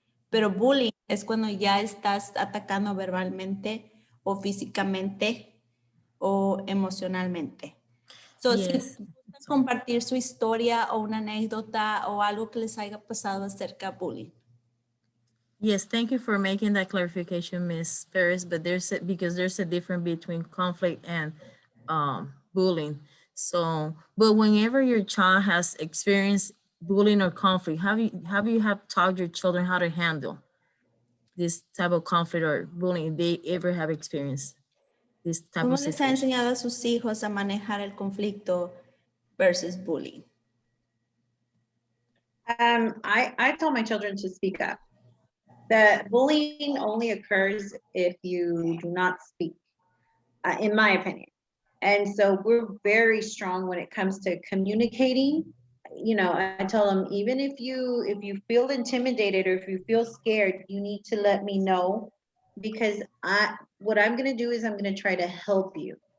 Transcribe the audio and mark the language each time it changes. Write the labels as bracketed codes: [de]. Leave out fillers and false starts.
[es] Pero bullying es cuando ya estás atacando verbalmente o físicamente o emocionalmente. [en] So, Yes. [es] si gustan compartir su historia o una anécdota o algo que les haya pasado acerca de bullying. [en] Yes, thank you for making that clarification, Miss Ferris. But because there's a difference between conflict and bullying. So, but whenever your child has experienced bullying or conflict, have you taught your children how to handle this type of conflict or bullying if they ever have experienced this type [es] ¿Cómo [en] of [es] les ha [en] situation? [es] enseñado a sus hijos a manejar el conflicto versus bullying? [en] I tell my children to speak up. That bullying only occurs if you do not speak, in my opinion. And so we're very strong when it comes to communicating. You know, I tell them, even if you feel intimidated or if you feel scared, you need to let me know, because what I'm going to do is I'm going to try to help you.